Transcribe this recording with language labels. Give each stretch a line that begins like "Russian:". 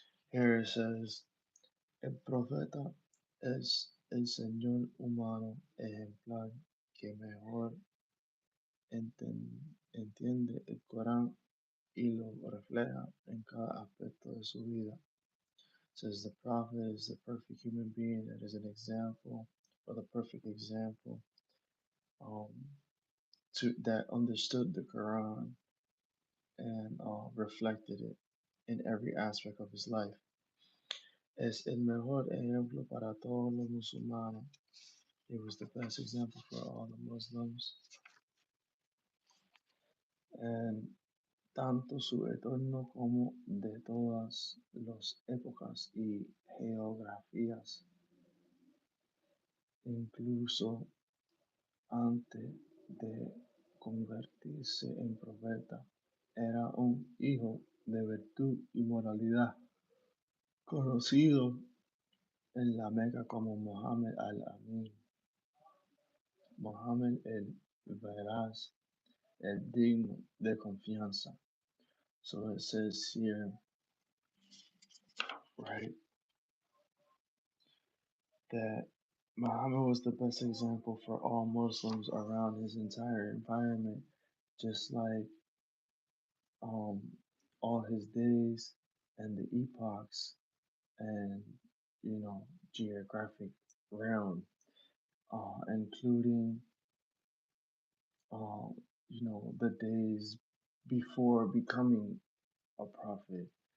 English: Here it says,
Spanish: el profeta es el Señor humano ejemplar que mejor entiende el Corán y lo refleja en cada aspecto de su vida.
English: Says the prophet is the perfect human being that is an example, or the perfect example, um, to that understood the Quran and reflected it in every aspect of his life.
Spanish: Es el mejor ejemplo para todos los musulmanes.
English: He was the best example for all the Muslims. And
Spanish: tanto su entorno como de todas las épocas y geografías, incluso antes de convertirse en profeta, era un hijo de virtud y moralidad, conocido en la Meca como Mohammed al-Amin, Mohammed el Veraz, el digno de confianza.
English: So it says here, right, that Muhammad was the best example for all Muslims around his entire environment, just like um, all his days and the epochs and geographic realm, including uh, the days before becoming a prophet.